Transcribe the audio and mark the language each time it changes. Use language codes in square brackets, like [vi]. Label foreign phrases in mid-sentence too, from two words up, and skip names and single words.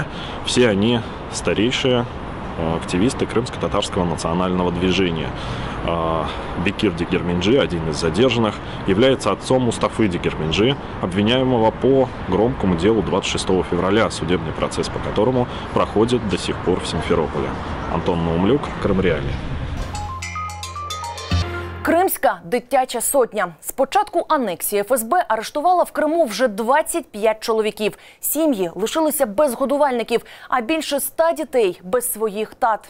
[ru] Все они старейшие активисты крымско-татарского национального движения. Бекир Дегерменджи, один из задержанных, является отцом Мустафы Дегерменджи, обвиняемого по громкому делу 26 февраля, судебный процесс по которому проходит до сих пор в Симферополе. [uk] Антон Наумлюк, Крим Реалії. Кримська дитяча сотня. З початку анексії ФСБ арештувала в Криму вже 25 чоловіків. Сім'ї лишилися без годувальників, а більше 100 дітей без своїх тат.